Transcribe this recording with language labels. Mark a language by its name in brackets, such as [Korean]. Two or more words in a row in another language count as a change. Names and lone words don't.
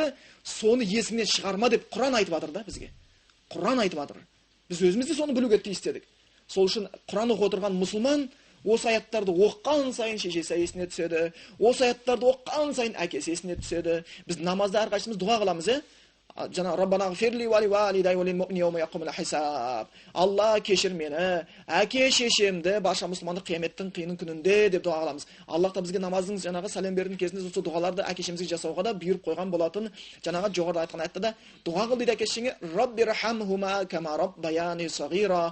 [Kazakh] Соны есіңнен шығарма деп Құран айтып жатыр да бізге. Құран айтып жатыр. Біз өзіміз де соны білуге тиістедік. Сол үшін Құран оқып отырған мұсылман осы аяттарды оққан сайын шешесі есіне түседі. Осы аяттарды оққан сайын әкесі есіне түседі. Біз намазда әрқайсымыз дұға қыламыз, [Arabic] Жана ربنا اغفر لي ولوالدي وللمؤمنين يوم يقوم الحساب. [Kazakh] Алла кешір мені, әке шешемді барша мұсылманды қияметтің қиын күнінде деп дұға қыламыз. Аллах та бізге намаздың жаңағы сәлем бердің кезінде осы дұғаларды әке шешемізге жасауға да бұйырып қойған болатын. Жаңағы жоғарыда айтқан аятта да дұға қыл дейді әке шешеңе, [Arabic] رب ارحمهما كما ربياني صغيرا.